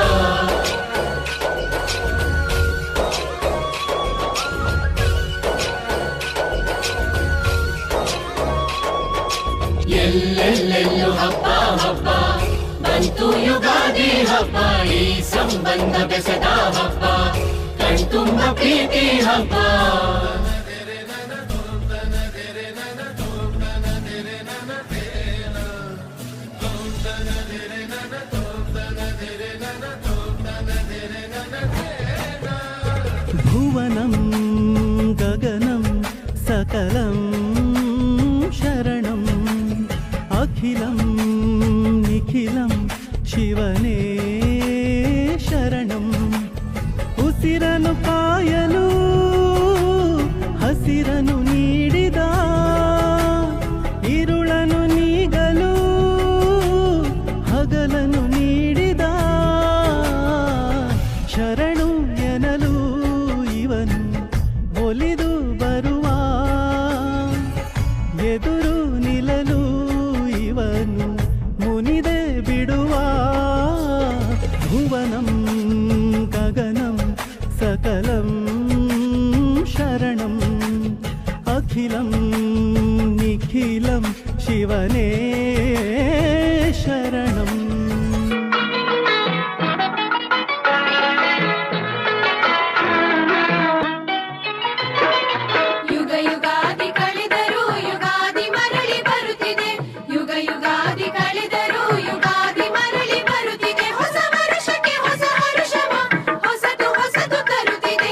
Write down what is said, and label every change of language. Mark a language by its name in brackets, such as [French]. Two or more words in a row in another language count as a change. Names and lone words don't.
[Kannada] ಎಲ್ಲೆಲ್ಲೆಲ್ಲೂ ಹಬ್ಬ ಹಬ್ಬ ಬಂತು ಯುಗಾದಿ ಹಬ್ಬ, ಈ ಸಂಬಂಧ ಬೆಸೆದ ಹಬ್ಬ, ಕಣ್ತುಂಬ ಪ್ರೀತಿ ಹಬ್ಬ. [Sanskrit] ಭುವನಂ ಗಗನಂ ಸಕಲಂ ಶರಣಂ ಅಖಿಲಂ ನಿಖಿಲಂ ಶಿವನೇ ಶರಣಂ. [Kannada] ಉಸಿರನು ಕಾಯಲು ಹಸಿರನು ನೀಡಿದ, ಇರುಳನು ನೀಗಲು ಹಗಲನು ನೀಡಿದ, ಶರಣು ಎನಲು ಇವನು ಒಲಿದು ಬರುವ, ಎದುರು ನಿಲ್ಲಲು ಇವನು ಮುನಿದೆ ಬಿಡುವ. [Sanskrit] ಭುವನಂ ಗಗನಂ ಸಕಲಂ ಶರಣಂ ಅಖಿಲಂ ನಿಖಿಲಂ ಶಿವನೇ ಶರಣಂ. [Kannada] ಯುಗ ಯುಗಾದಿ ಕಳೆದರೂ ಯುಗಾದಿ ಮರಳಿ ಬರುತ್ತಿದೆ, ಯುಗ ಯುಗಾದಿ ಕಳೆದರೂ ಯುಗಾದಿ ಮರಳಿ ಬರುತ್ತಿದೆ, ಹೊಸ ವರುಷಕ್ಕೆ ಹೊಸ ಹರುಷವ ಹೊಸದು ಹೊಸದು ತರುತ್ತಿದೆ.